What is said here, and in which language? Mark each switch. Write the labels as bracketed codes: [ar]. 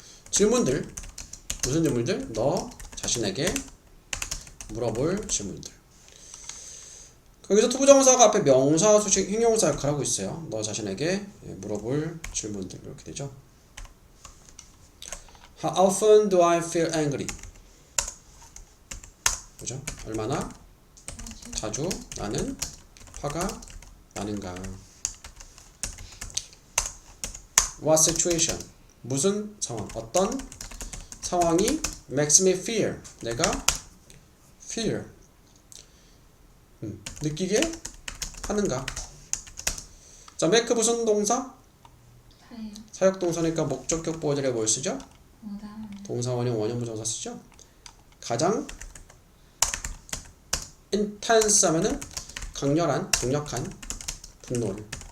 [ko] 질문들, 무슨 질문들? 너 자신에게 물어볼 질문들. 거기서 투부정사가 앞에 명사, 수식, 형용사 역할을 하고 있어요. 너 자신에게 물어볼 질문들 이렇게 되죠. [en] How often do I feel angry? [ko] 그죠? 얼마나 자주 나는 화가 나는가? [en] What situation? [ko] 무슨 상황? 어떤 상황이 [en] makes me fear? [ko] 내가 fear 느끼게 하는가? 자, make 무슨 동사? 사역. 사역 동사니까 목적격 보호절에 뭘 쓰죠? 오다. 동사원형 원형부정사 쓰죠? 가장 intense 하면은 강렬한, 강력한 분노를.